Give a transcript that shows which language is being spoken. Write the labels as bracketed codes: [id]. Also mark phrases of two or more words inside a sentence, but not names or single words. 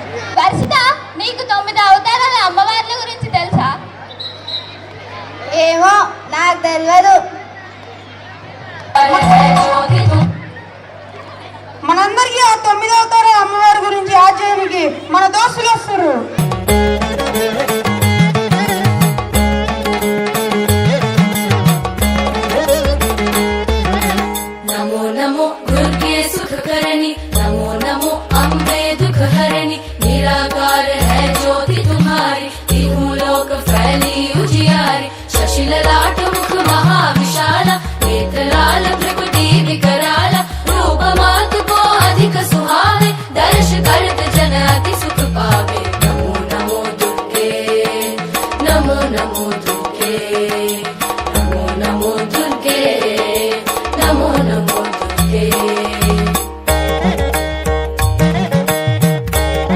[te] వర్షిత, నీకు 9 అవతారాల అమ్మవార్ల గురించి తెలుసా? ఏమో నాకు తెలియదు. మనందరికీ ఆ 9 అవతారాల అమ్మవారి గురించి ఆచరణకి మన దోస్తులు వస్తారు. [hi] नमो नमो दुर्गे सुख करणी, नमो नमो अम्बे दुख हरणी, निराकार है ज्योति तुम्हारी, तीनों लोक फैली उजियारी, शशिल लाट मुख महाविशाला, नेत्राल भ्रुकुटी विकराल, रूप मात को अधिक सुहावे, दर्श करत जन अति सुख पावे. नमो नमो दुर्गे, नमो नमो दुर्गे, नमो नमो दुर्गे, नमो नमो दुर्गे.